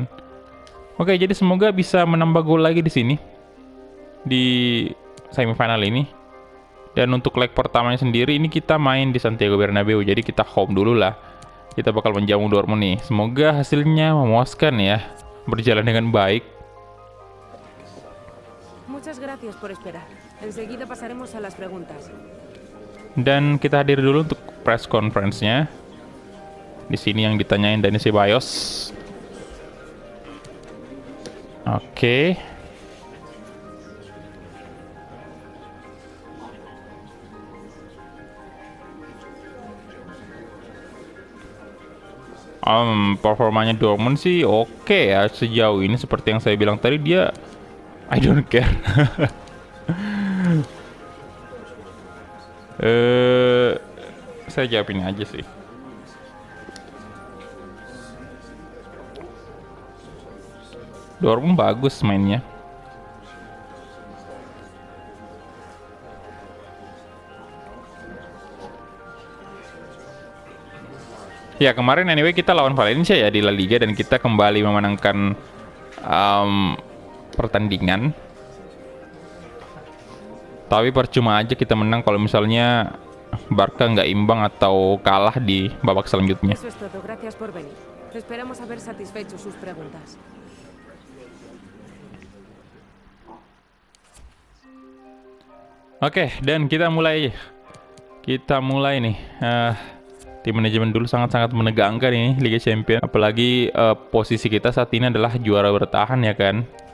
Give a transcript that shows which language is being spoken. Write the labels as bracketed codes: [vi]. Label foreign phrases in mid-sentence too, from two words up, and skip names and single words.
[id] Oke, jadi semoga bisa menambah gol lagi di sini di semifinal ini. Dan untuk leg pertamanya sendiri ini kita main di Santiago Bernabeu, jadi kita home dulu lah. Kita bakal menjamu Dortmund nih. Semoga hasilnya memuaskan ya, berjalan dengan baik. [es] Muchas gracias por esperar. Enseguida pasaremos a las preguntas. [id] Dan kita hadir dulu untuk [en] press conference- [id] nya. Di sini yang ditanyain Dani Ceballos. Oke. Performanya Dortmund sih oke ya sejauh ini, seperti yang saya bilang tadi, dia [en] I don't care. [id] Saya jawab ini aja sih. Dortmund bagus mainnya. Ya, kemarin anyway kita lawan Valencia ya di La Liga, dan kita kembali memenangkan pertandingan. Tapi percuma aja kita menang kalau misalnya Barca nggak imbang atau kalah di babak selanjutnya. [es] Eso es todo. Gracias por venir. Esperamos haber satisfecho sus preguntas. [id] Oke, dan kita mulai nih. Tim manajemen dulu sangat-sangat menegangkan ini Liga Champions. Apalagi posisi kita saat ini adalah juara bertahan ya kan.